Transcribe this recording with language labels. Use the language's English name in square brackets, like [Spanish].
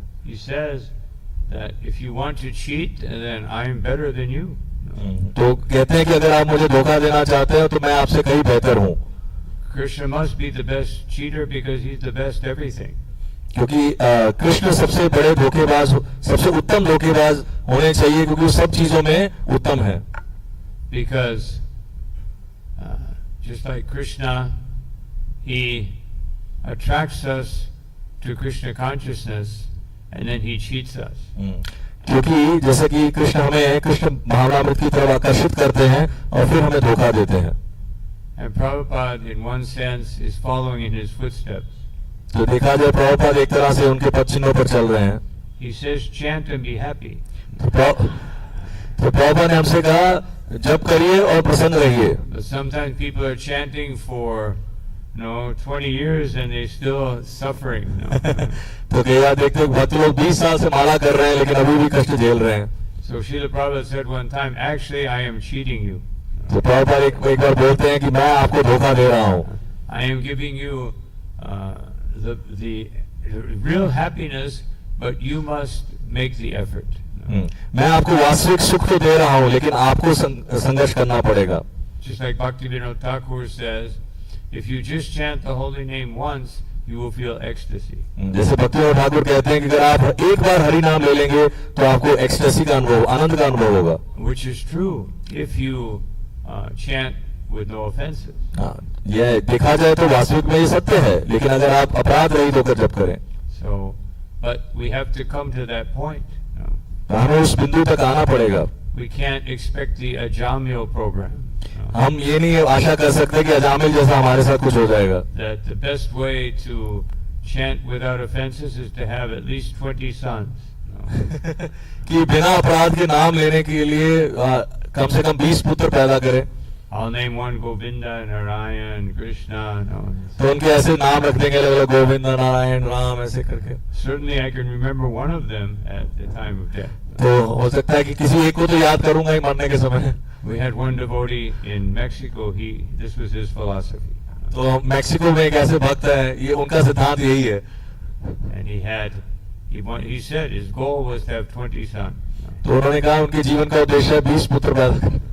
[English] He says that if you want to cheat, then I am better than you. [Hindi] तो कहते हैं कि अगर आप मुझे धोखा देना चाहते हो तो मैं आपसे कहीं बेहतर हूँ. [English] Krishna must be the best cheater because he's the best everything. [Hindi] क्योंकि कृष्ण सबसे बड़े धोखेबाज, सबसे उत्तम धोखेबाज होने चाहिए क्योंकि वो सब चीजों में उत्तम है. [English] Because just like Krishna, he attracts us to Krishna consciousness and then he cheats us. [Hindi] क्योंकि जैसे कि कृष्ण हमें कृष्ण भावनामृत की तरफ आकर्षित करते हैं और फिर हमें धोखा देते हैं. [English] And Prabhupada, in one sense, is following in his footsteps. [Hindi] तो देखा जाए प्रभुपाद एक तरह से उनके पद चिन्हों पर चल रहे हैं. [English] He says, chant and be happy. [Hindi] तो प्रभुपाद ने हमसे कहा जप करिए और प्रसन्न रहिए. [English] But sometimes people are chanting for 20 years and they're still suffering. [Hindi] तो कई बार देखते हैं भक्त लोग 20 साल से माला कर रहे हैं लेकिन अभी भी कष्ट झेल रहे हैं. [English] So Srila Prabhupada said one time, actually I am cheating you. [Hindi] तो प्रभुपाद एक बार बोलते हैं कि मैं आपको धोखा दे रहा हूँ. [English] I am giving you the real happiness, but you must make the effort. [Hindi] मैं आपको वास्तविक सुख तो दे रहा हूँ लेकिन आपको संघर्ष करना पड़ेगा. [English] Just like Bhaktivinoda Thakur says, if you just chant the holy name once, you will feel ecstasy. [Hindi] जैसे भक्तिविनोद ठाकुर कहते हैं कि अगर आप एक बार हरि नाम ले लेंगे तो आपको एक्सटेसी का अनुभव, आनंद का अनुभव होगा. [English] Which is true if you chant with no offenses. [Hindi] यह देखा जाए तो वास्तविक में ये सत्य है लेकिन अगर आप अपराध रहित होकर जप करें. [English] So, but we have to come to that point. [Hindi] तो हमें उस बिंदु तक आना पड़ेगा. [English] We can't expect the Ajamil program. [Hindi] हम ये नहीं आशा कर सकते कि अजामिल जैसा हमारे साथ कुछ हो जाएगा. [English] That the best way to chant without offenses is to have at least 20 sons. [Hindi] कि बिना अपराध के नाम लेने के लिए कम से कम 20 पुत्र पैदा करें. [English] I'll name one Govinda, Narayan, Krishna. [Hindi] तो उनके ऐसे नाम रख देंगे अलग अलग, गोविंद, नारायण, राम, ऐसे करके. [English] Certainly I can remember one of them at the time of death. [Hindi] तो हो सकता है कि किसी एक को तो याद करूंगा ही मरने के समय. [English] We had one devotee in Mexico. This was his philosophy. [Hindi] तो मैक्सिको में एक ऐसे भक्त है, ये उनका सिद्धांत यही है. [English] And he said his goal was to have 20 sons. [Hindi] तो उन्होंने कहा उनके जीवन का उद्देश्य है 20 पुत्र पैदा करना.